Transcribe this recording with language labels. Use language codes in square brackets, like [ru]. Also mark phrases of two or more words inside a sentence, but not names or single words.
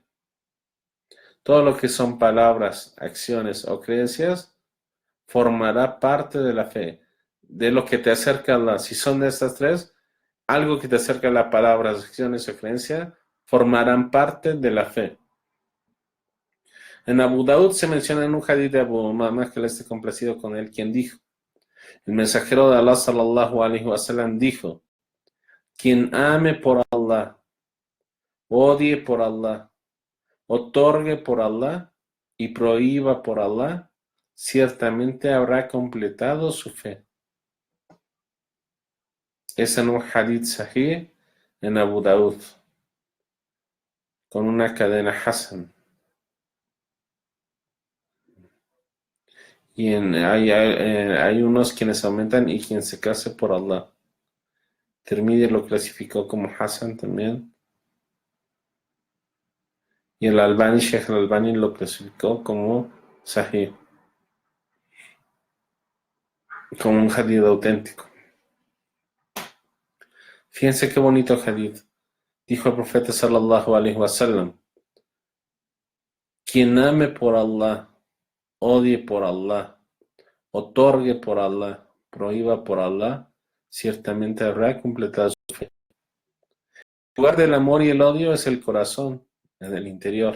[es] Todo lo que son palabras, acciones o creencias formará parte de la fe, de lo que te acerca a Allah. Si son de estas tres, algo que te acerca a las palabras, acciones o creencia, formarán parte de la fe. En Abu Daud se menciona en un hadith de Abu Umama, que le esté complacido con él, quien dijo, el mensajero de Allah [ar] صلى الله عليه وسلم [es] dijo, quien ame por Allah, odie por Allah, otorgue por Allah y prohíba por Allah, ciertamente habrá completado su fe. Es en un [ar] حديث صحيح [es] en Abu Daud, con una cadena Hasan. Y hay unos quienes aumentan y quien se case por Allah. Tirmidhi lo clasificó como Hasan también. Y el Albani, Sheikh al-Albani lo clasificó como Sahih, como un hadith auténtico. Fíjense qué bonito hadith. Dijo el profeta [ar] صلى الله عليه وسلم, [es] quien ame por Allah, odie por Allah, otorgue por Allah, prohíba por Allah, ciertamente habrá completado su fe. El lugar del amor y el odio es el corazón, en el interior.